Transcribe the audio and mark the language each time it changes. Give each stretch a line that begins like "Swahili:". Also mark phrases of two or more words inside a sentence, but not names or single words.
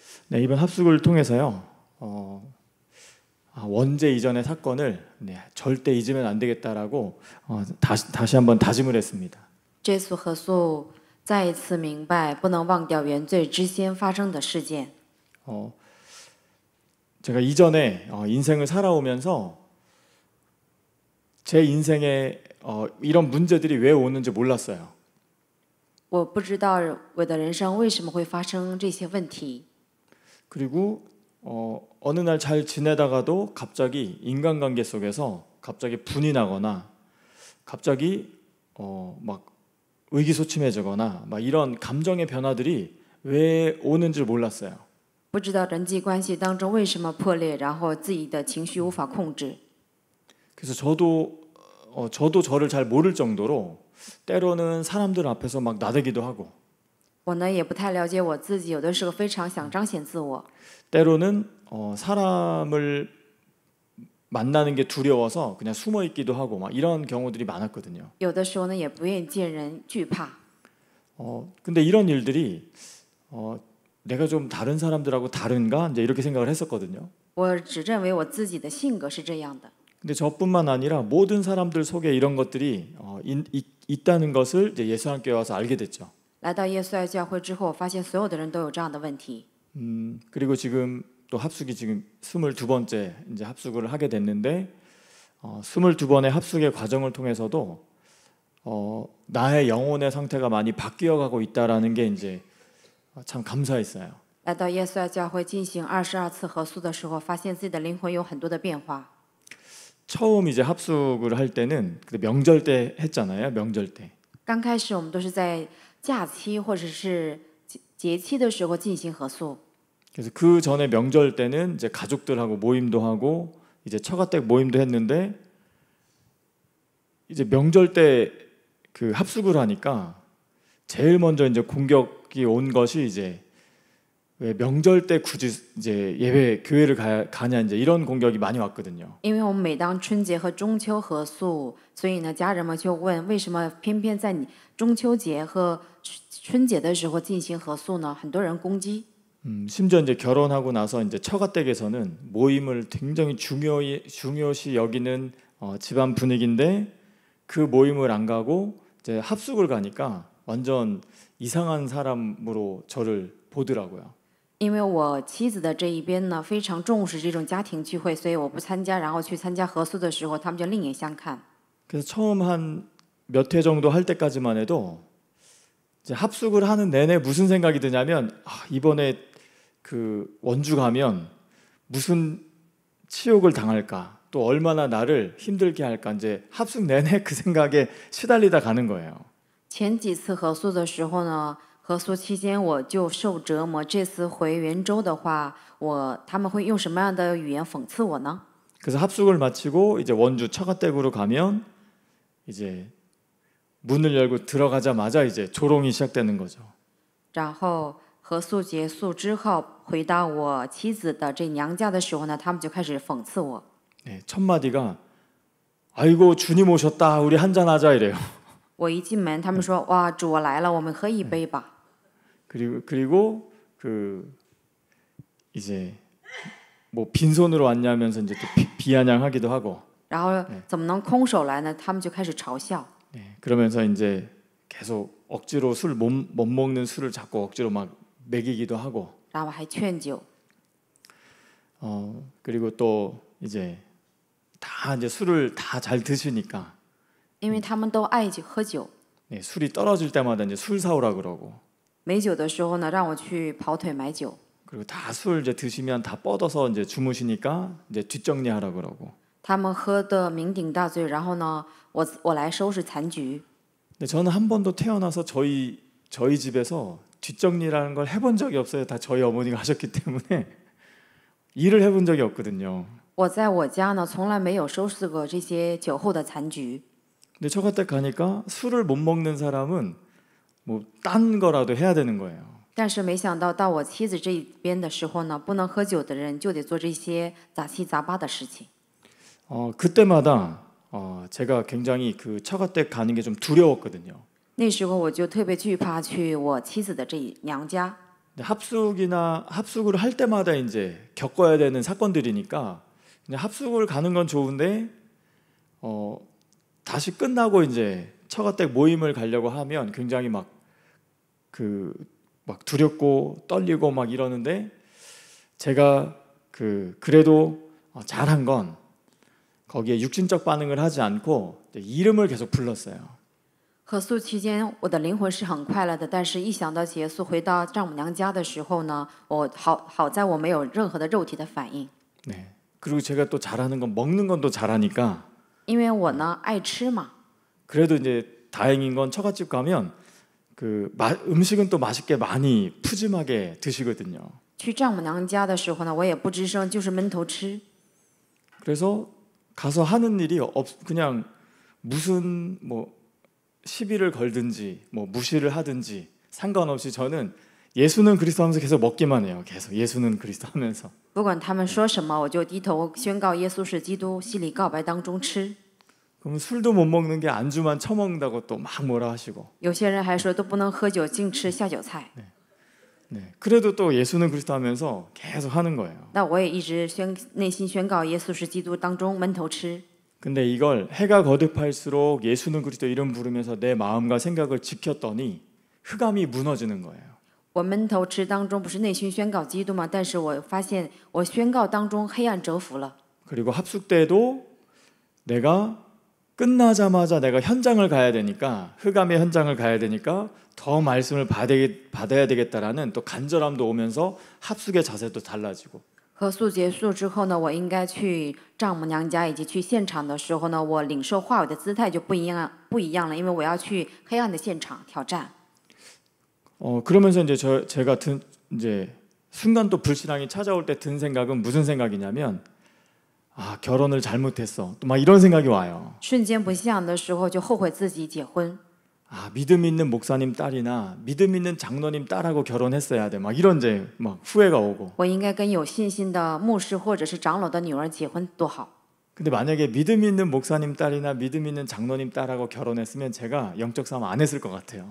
Korean: 네, 이번 합숙을 통해서요. 원제 이전의 사건을 절대 잊으면 안 되겠다라고 다시 한번 다짐을 했습니다.
Chinese: 这次合宿再一次明白不能忘掉原罪之先发生的事件。
Korean: 제가 이전에 인생을 살아오면서 제 인생에 이런 문제들이 왜 오는지 몰랐어요.
Chinese: 我不知道我的人生为什么会发生这些问题。
Korean: 그리고 어느 날 잘 지내다가도 갑자기 인간관계 속에서 갑자기 분이 나거나 갑자기 막 의기소침해지거나 막 이런 감정의 변화들이 왜 오는지 몰랐어요.
Chinese: 不知道人际关系当中为什么破裂，然后自己的情绪无法控制。
Korean: 그래서 저도 저를 잘 모를 정도로 때로는 사람들 앞에서 막 나대기도 하고
Chinese: 我呢也不太了解我自己，有的时候非常想彰显自我，
Korean: 때로는 사람을 만나는 게 두려워서 그냥 숨어 있기도 하고 막 이런 경우들이 많았거든요.
Chinese: 有的时候呢也不愿意见人，惧怕。
Korean: 근데 이런 일들이 내가 좀 다른 사람들하고 다른가 이제 이렇게 생각을 했었거든요.
Chinese: 我只认为我自己的性格是这样的。
Korean: 근데 저뿐만 아니라 모든 사람들 속에 이런 것들이 있다는 것을 이제 예수님께 와서 알게 됐죠.
Chinese: 来到耶稣爱教会之后，我发现所有的人都有这样的问题。
Korean: 그리고 지금 또 합숙이 지금 22번째 이제 합숙을 하게 됐는데 22번의 합숙의 과정을 통해서도 나의 영혼의 상태가 많이 바뀌어가고 있다라는 게 이제 참 감사했어요.
Chinese: 来到耶稣爱教会进行22次合宿的时候，发现自己的灵魂有很多的变化。
Korean: 처음 이제 합숙을 할 때는 명절 때 했잖아요. 명절 때.
Chinese: 刚开始我们都是在假期或者是节期的时候进行合宿。
Korean: 그래서 그 전에 명절 때는 이제 가족들하고 모임도 하고 이제 처가댁 모임도 했는데 이제 명절 때 그 합숙을 하니까 제일 먼저 이제 공격이 온 것이 이제 왜 명절 때 굳이 이제 예배 교회를 가냐 이제 이런 공격이 많이 왔거든요.
Chinese: 因为我们每当春节和中秋合宿，所以呢，家人们就问为什么偏偏在你中秋节和春节的时候进行合宿呢？很多人攻击。
Korean: 심지어 이제 결혼하고 나서 이제 처가댁에서는 모임을 굉장히 중요시 여기는 집안 분위기인데 그 모임을 안 가고 이제 합숙을 가니까 완전 이상한 사람으로 저를 보더라고요.
Chinese: 因为我妻子的这一边呢非常重视这种家庭聚会，所以我不参加，然后去参加合宿的时候，他们就另眼相看。
Korean: 그래서 처음 한 몇 회 정도 할 때까지만 해도 이제 합숙을 하는 내내 무슨 생각이 드냐면 이번에 그 원주 가면 무슨 치욕을 당할까 또 얼마나 나를 힘들게 할까 이제 합숙 내내 그 생각에 시달리다 가는 거예요.
Chinese: 前几次合宿的时候呢，合宿期间我就受折磨。这次回圆州的话，他们会用什么样的语言讽刺我呢？
Korean: 그래서 합숙을 마치고 이제 원주 처가댁으로 가면 이제 문을 열고 들어가자마자 이제 조롱이 시작되는 거죠.
Chinese: 然后合宿结束之后，回到我妻子的这娘家的时候呢，他们就开始讽刺我。
Korean: 네, 첫 마디가 아이고 주님 오셨다 우리 한잔 하자 이래요.
Chinese: 我一进门，他们说：“哇，主来了，我们喝一杯吧。”
Korean: 그리고 그 이제 뭐 빈손으로 왔냐면서 이제 또 비아냥하기도 하고.
Chinese: 然后怎么能空手来呢？他们就开始嘲笑。
Korean: 네, 그러면서 이제 계속 억지로 술 못 먹는 술을 자꾸 억지로 막 먹이기도 하고.
Chinese: 然后还劝酒。
Korean: 그리고 또 이제 다 이제 술을 다 잘 드시니까.
Chinese: 因为他们都爱喝酒。
Korean: 네, 술이 떨어질 때마다 이제 술 사오라 그러고.
Chinese: 没酒的时候呢，让我去跑腿买酒。
Korean: 그리고 다 술 이제 드시면 다 뻗어서 이제 주무시니까 이제 뒷정리하라 그러고.
Chinese: 他们喝得酩酊大醉，然后呢，我来收拾残局。
Korean: 근데 저는 한 번도 태어나서 저희 집에서 뒷정리라는 걸 해본 적이 없어요. 다 저희 어머니가 하셨기 때문에 일을 해본 적이 없거든요.
Chinese: 我在我家呢，从来没有收拾过这些酒后的残局。
Korean: 근데 처가댁 가니까 술을 못 먹는 사람은 뭐 딴 거라도 해야 되는 거예요.
Chinese: 但是没想到我妻子这边的时候呢，不能喝酒的人就得做这些杂七杂八的事情。
Korean: 그때마다 제가 굉장히 그 처가댁 가는 게 좀 두려웠거든요.
Chinese: 那时候我就特别惧怕去我妻子的这娘家。
Korean: 합숙을 할 때마다 이제 겪어야 되는 사건들이니까 이제 합숙을 가는 건 좋은데 다시 끝나고 이제 처가댁 모임을 가려고 하면 굉장히 막 두렵고 떨리고 막 이러는데 제가 그래도 잘한 건 거기에 육신적 반응을 하지 않고 이름을 계속 불렀어요.
Chinese: 合宿期间，我的灵魂是很快乐的，但是一想到结束回到丈母娘家的时候呢，好在我没有任何的肉体的反应。
Korean: 네. 그리고 제가 또 잘하는 건 먹는 건 또 잘하니까
Chinese: 因为我呢爱吃嘛，
Korean: 그래도 이제 다행인 건 처갓집 가면 음식은 또 맛있게 많이 푸짐하게 드시거든요.
Chinese: 去丈母娘家的时候呢，我也不吱声，就是闷头吃。
Korean: 그래서 가서 하는 일이 그냥 무슨 시비를 걸든지 무시를 하든지 상관없이 저는 예수는 그리스도 하면서 계속 먹기만 해요. 계속 예수는 그리스도 하면서.
Chinese: 不管他们说什么，我就低头宣告耶稣是基督，心里告白当中吃。
Korean: 그럼 술도 못 먹는 게 안주만 처먹는다고 또 막 뭐라 하시고.
Chinese: 有些人还说都不能喝酒，净吃下酒菜。
Korean: 네. 그래도 또 예수는 그리스도 하면서 계속 하는 거예요.
Chinese: 那我也一直内心宣告耶稣是基督当中闷头吃。
Korean: 근데 이걸 해가 거듭할수록 예수는 그리스도 이름 부르면서 내 마음과 생각을 지켰더니 흑암이 무너지는 거예요.
Chinese: 我闷头吃当中不是内心宣告基督吗？但是我发现我宣告当中黑暗折服了。
Korean: 그리고 합숙 때도 내가 끝나자마자 내가 현장을 가야 되니까 흑암의 현장을 가야 되니까 더 말씀을 받아야 되겠다라는 또 간절함도 오면서 합숙의 자세도 달라지고.
Chinese: 合宿结束之后呢，我应该去丈母娘家以及去现场的时候呢，我领受话语的姿态就不一样了，因为我要去黑暗的现场挑战。
Korean: 그러면서 이제 제가 이제 순간 또 불신앙이 찾아올 때 든 생각은 무슨 생각이냐면 결혼을 잘못했어. 또 막 이런 생각이 와요.
Chinese: 瞬间不像的时候就后悔自己结婚。
Korean: 믿음 있는 목사님 딸이나 믿음 있는 장로님 딸하고 결혼했어야 돼. 막 이런 이제 막 후회가 오고.
Chinese: 我应该跟有信心的牧师或者是长老的女儿结婚多好。
Korean: 근데 만약에 믿음 있는 목사님 딸이나 믿음 있는 장로님 딸하고 결혼했으면 제가 영적 싸움 안 했을 것 같아요.